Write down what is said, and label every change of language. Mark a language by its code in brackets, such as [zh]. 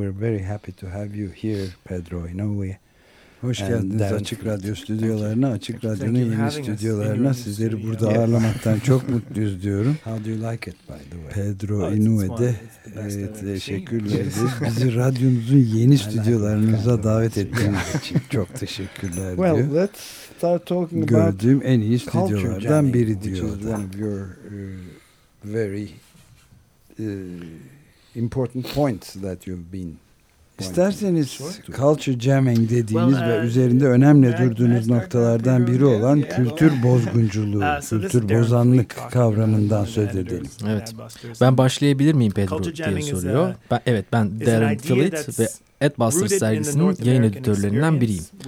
[en] We're very happy to have you here, Pedro Inoue. [tr] Hoş geldiniz Açık Radyo stüdyolarına, Açık Radyo'nun yeni stüdyolarına. Sizleri burada ağırlamaktan çok mutluyuz diyorum. [en] How do you like it, by the way? [tr] Pedro Inoue'de teşekkürler. Bizi radyonuzun yeni stüdyolarınıza davet ettiğiniz için çok teşekkürler diyor. [en] Well, let's start talking about [tr] gördüğüm en iyi stüdyolardan biri diyor. [en] Which is one of your very important points that you've been. [tr] İsterseniz culture jamming dediğiniz ve üzerinde önemli durduğunuz noktalardan biri olan kültür bozgunculuğu, kültür bozanlık kavramından söz edelim. Evet. Ben başlayabilir miyim Pedro diye soruyor. Ben Darren Fleet ve Adbusters dergisinin yayın editörlerinden biriyim.